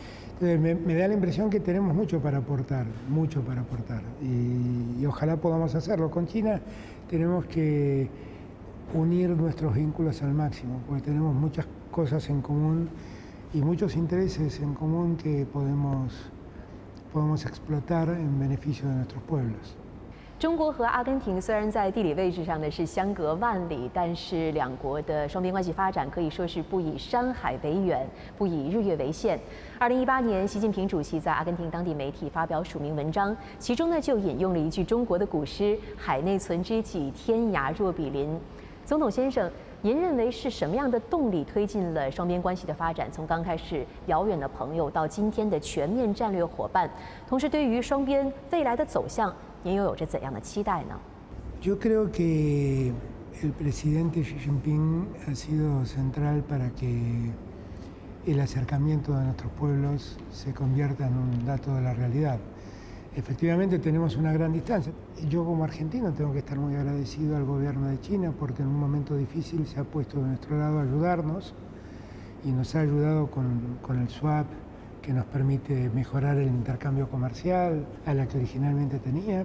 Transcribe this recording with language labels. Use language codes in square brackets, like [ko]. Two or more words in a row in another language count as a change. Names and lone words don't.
[es] Entonces me da la impresión que tenemos mucho para aportar, y ojalá podamos hacerlo. Con China tenemos que unir nuestros vínculos al máximo, porque tenemos muchas cosas en común y muchos intereses en común que podemos explotar en beneficio de nuestros pueblos. [zh] 中国和阿根廷虽然在地理位置上呢是相隔万里，但是两国的双边关系发展可以说是不以山海为远，不以日月为限。2018年，习近平主席在阿根廷当地媒体发表署名文章，其中呢就引用了一句中国的古诗“海内存知己，天涯若比邻”。总统先生，您认为是什么样的动力推进了双边关系的发展？从刚开始遥远的朋友到今天的全面战略伙伴，同时对于双边未来的走向，您又有着怎样的期待呢？ [es] Yo creo que el presidente Xi Jinping ha sido central para que el acercamiento de nuestros pueblos se convierta en un dato de la realidad. Efectivamente tenemos una gran distancia. Yo como argentino tengo que estar muy agradecido al gobierno de China porque en un momento difícil se ha puesto de nuestro lado a ayudarnos y nos ha ayudado con el swap, que nos permite mejorar el intercambio comercial a la que originalmente tenía.